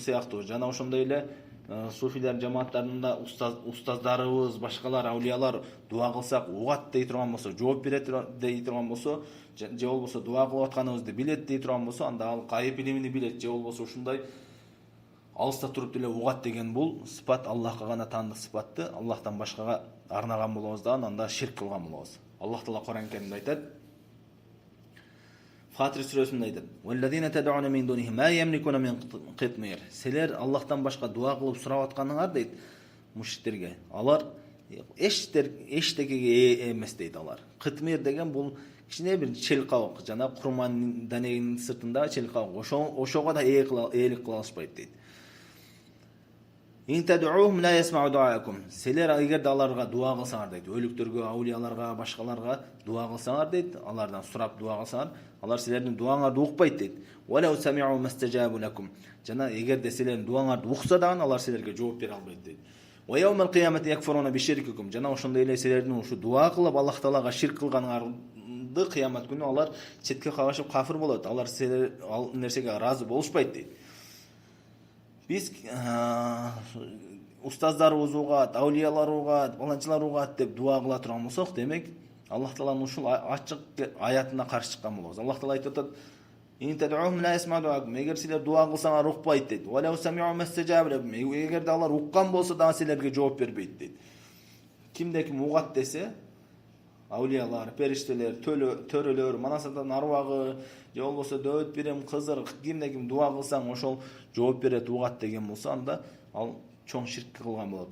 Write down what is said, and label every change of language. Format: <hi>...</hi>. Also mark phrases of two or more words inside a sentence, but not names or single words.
<ky>сыяктуу, жана ошондой эле суфилер жамааттарында устаздарыбыз, башкалар, аулиялар дуа кылсак угат дей турган болсо, жооп берет дей турган болсо, же болбосо дуа кылып атканыбызды билет дей турган болсо, анда ал кайып илимини билет, же болбосо ушундай алыста туруп деле угат деген бул сыпат Аллахка гана таандык сыпатты Аллахтан башкага арнаган болобуз да, анда ширк кылган болобуз. Аллах Таала Кур'ан Керимде айтат. Фатир сүрөсүндө айтат:</ky> <ar>"والذين تدعون من دونه ما يملكون من قطمير."</ar> <ky>Силер Аллахтан башка дуа кылып сурап атканыңар дейт мушриктерге. Алар эчтекеге эмес дейт алар. Қитмир деген бул кичине бир чел кабык, жана курман данегинин сыртында чел кабык. Ошого да ээлик кыла алышпайт дейт.</ky> <ar>إن تدعوهم لا يسمعوا دعاءكم.</ar> <ky>Силер эгерде аларга дуа кылсаңар дейт, өлүктөргө, аулияларга, башкаларга дуа кылсаңар дейт, алардан сурап дуа кылсаңар, алар силердин дуаңарды укпайт дейт.</ky> <ar>ولو سمعوا ما استجابوا لكم.</ar> <ky>Жана эгерде силердин дуаңарды укса дагы алар силерге жооп бере албайт дейт.</ky> <ar>ويوم القيامة يكفرون بشرككم.</ar> <ky>Жана ошондой эле силердин ушу дуа кылып Аллах Таалага ширк кылганыңарды кыямат күнү алар четке кагышып кафир болот. Алар силер ал нерсеге ыраазы болушпайт дейт. Биз устаздарыбыз угат, аулиялар угат, баланчылар угат деп дуа кыла турган болсок, демек Аллах Тааланын ушул ачык аятына каршы чыккан болобуз. Аллах Таала айтып атат:</ky> <ar>"إن تدعوهم لا يسمعوا دعاءكم."</ar> <ky>Эгер силер дуа кылсаңар укпайт дейт.</ky> <ar>"ولو سمعوا ما استجابوا لكم."</ar> <ky>Эгерде алар уккан болсо дагы силерге жооп бербейт дейт. Кимде ким угат десе, аулиялар, периштелер, төрөлөр, Манасатан арбагы, же болбосо Дөөт Пирим, Кызыр, кимде ким дуа кылсаң ошол жооп берет угат деген болсо, анда ал чоң ширк кылган болот.</ky>